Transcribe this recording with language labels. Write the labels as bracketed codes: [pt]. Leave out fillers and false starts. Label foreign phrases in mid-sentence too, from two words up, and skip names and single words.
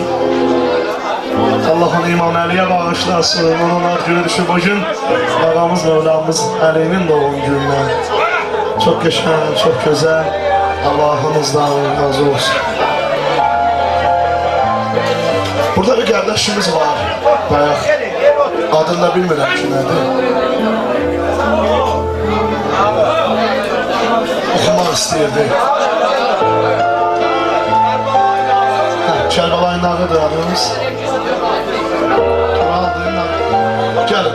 [az] Allah onu İmam Əliyə bağışlasın. Onun ad günü düşür bu gün. Babamız Mevlamız Əli'nin [tr] doğum gününden. Çok geçen, çok güzel. Allah'ınızdan razı olsun. Burada bir kardeşimiz var. Bayağı. [az] Adını da bilmirəm ki nədir. Oxumaq istəyirdi. Kərbalayın ağıdır adımız. Gəlin.